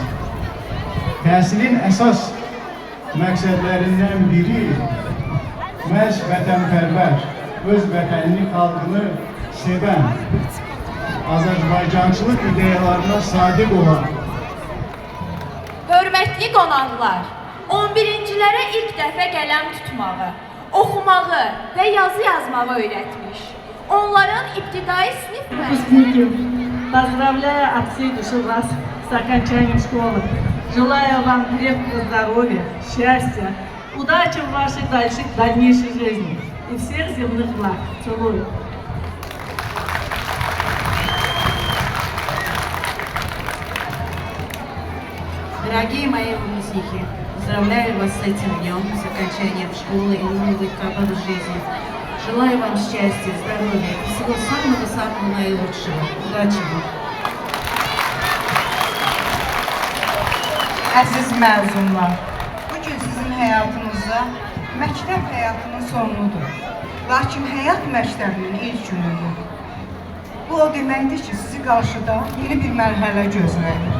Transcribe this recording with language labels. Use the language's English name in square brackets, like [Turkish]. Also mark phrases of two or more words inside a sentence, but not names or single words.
[Azerbaijani] Təhsilin əsas məqsədlərindən biri məhz vətənpərvər, öz vətənini, xalqını sevən, Azərbaycançılıq ideyalarına sadiq olan. Hörmətli qonaqlar, 11-cilərə ilk dəfə qələm tutmağı, oxumağı və yazı yazmağı öyrətmiş. Onların ibtidai sinif [Russian] Выпускники, поздравляю от всей души вас с окончанием школы. Желаю вам крепкого здоровья, счастья, удачи в вашей дальнейшей жизни и всех земных благ. Целую. Дорогие мои выпускники, поздравляю вас с этим днем, с окончанием школы и нового этапа в жизни. Желаю вам счастья, здоровья и всего самого-самого наилучшего. Удачи вам! [Azerbaijani] Əziz məzunlar, bugün sizin həyatınızda məktəb həyatının sonudur. Lakin həyat məktəbinin ilk günüdür. Bu o deməkdir ki, sizi qarşıda yeni bir mərhələ gözləyir.